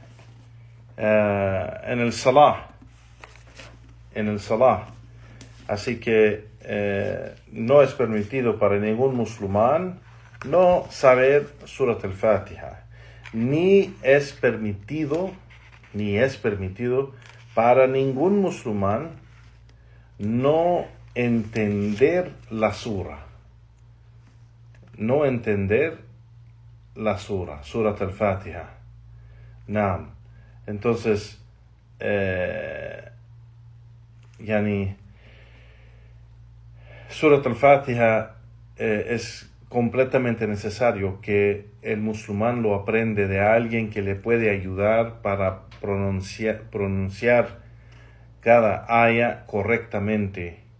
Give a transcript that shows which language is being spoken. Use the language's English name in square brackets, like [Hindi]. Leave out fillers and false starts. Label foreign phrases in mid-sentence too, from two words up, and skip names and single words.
[Spanish] el salah, así que no es permitido para ningún musulmán no saber Surat al-Fatiha, ni es permitido para ningún musulmán no entender la sura, Surat al-Fatiha. Naam. Entonces, Surat al-Fatiha es completamente necesario que el musulmán lo aprende de alguien que le puede ayudar para pronunciar cada aya correctamente,